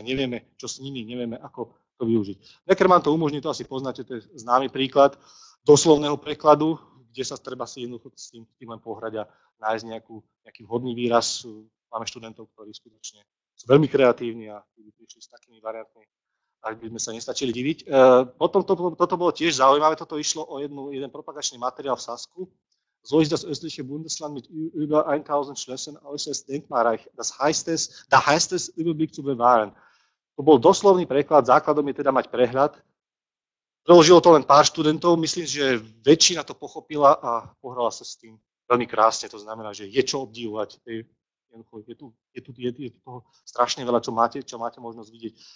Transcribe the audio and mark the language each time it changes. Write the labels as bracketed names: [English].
[Slovak] Nevieme, čo s nimi, nevieme, ako to využiť. Neckermann to umožní, to asi poznáte, to je známy príklad doslovného prekladu, kde sa treba si jednoducho s tým len pohrať a nájsť nejaký vhodný výraz. Máme študentov, ktorí skutočne sú veľmi kreatívni a prišli s takými variantmi, ak by sme sa nestačili diviť. Potom toto bolo tiež zaujímavé, toto išlo o jeden propagačný materiál v Sasku. [German] So ist das östliche Bundesland mit über 1000 Schlössern äußerst denkmalreich. Da heißt es, Überblick zu bewahren. [Slovak] To bol doslovný preklad, základom je teda mať prehľad. Preložilo to len pár študentov, myslím, že väčšina to pochopila a pohrala sa s tým veľmi krásne. To znamená, že je čo obdivovať. Je tu toho strašne veľa, čo máte možnosť vidieť.